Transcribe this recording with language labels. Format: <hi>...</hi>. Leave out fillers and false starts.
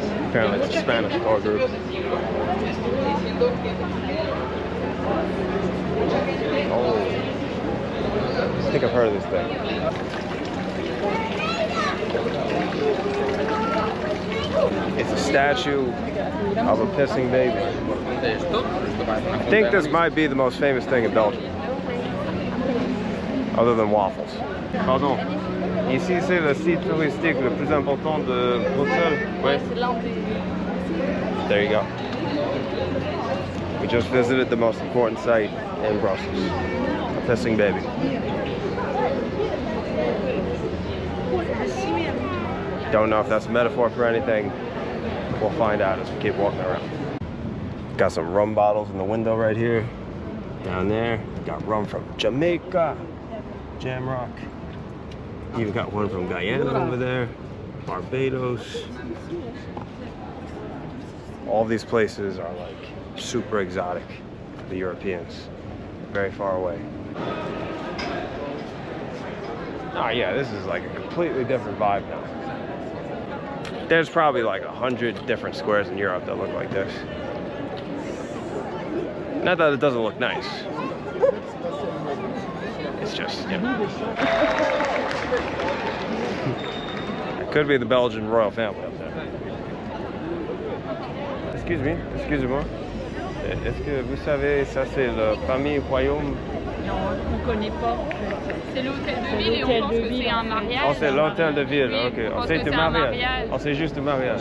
<en>Apparently it's a Spanish tour group. Oh, I think I've heard of this thing. It's a statue of a pissing baby. I think this might be the most famous thing in Belgium, other than waffles.</en> <fr>Pardon. Ici c'est le site touristique le plus important de Bruxelles.</fr> <en>Ouais. There you go. We just visited the most important site in Brussels. A pissing baby. Don't know if that's a metaphor for anything. We'll find out as we keep walking around. Got some rum bottles in the window right here. Down there, got rum from Jamaica, Jamrock. Even got one from Guyana over there, Barbados. All these places are like super exotic for the Europeans. Very far away. Oh yeah, this is like a completely different vibe now. There's probably like 100 different squares in Europe that look like this. Not that it doesn't look nice. It's just, you know. It could be the Belgian royal family up there.</en> <fr>Excusez-moi. Est-ce que vous savez, ça c'est la famille royaume? Non, on ne connaît pas. C'est l'hôtel de ville et on pense que c'est un mariage. Oh, c'est l'hôtel de ville, oui, ok. On sait du mariage. Oh, c'est juste du mariage.</fr>